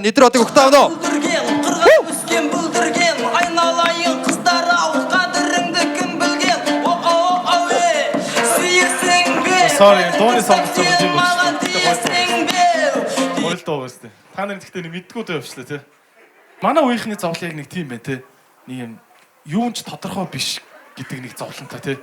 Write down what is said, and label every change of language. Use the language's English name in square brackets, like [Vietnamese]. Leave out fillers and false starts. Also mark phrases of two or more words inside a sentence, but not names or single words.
[Mongolian] Нидэр одыг өгтөө авнаа. [Kazakh] Айналайын қыздар ау қадіріңді кім білген? [Mongolian] Sorry, дууны сонгоцсон юм байна. Гол дуу өстэй. Та нар гэхдээ нэг мэдгүй дуу явуулчлаа тий. Манай үеийнхний зовлон яг нэг тийм байна тий. Нэг юм юун ч тодорхой биш гэдэг нэг зовлонтой тий.